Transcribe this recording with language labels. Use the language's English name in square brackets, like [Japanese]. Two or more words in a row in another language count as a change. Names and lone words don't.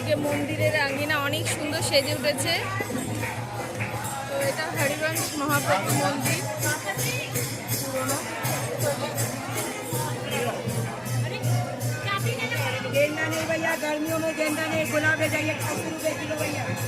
[Bangla] মন্দিরের আঙ্গিনা অনেক সুন্দর সেজে উঠেছে। তো এটা হরিবংশ মহাপ্রভু মন্দির পুরনো। [Hindi] गेंदा नहीं भैया, गर्मियों में गेंदा नहीं, गुलाब ले जाइए 80 रुपए किलो भैया।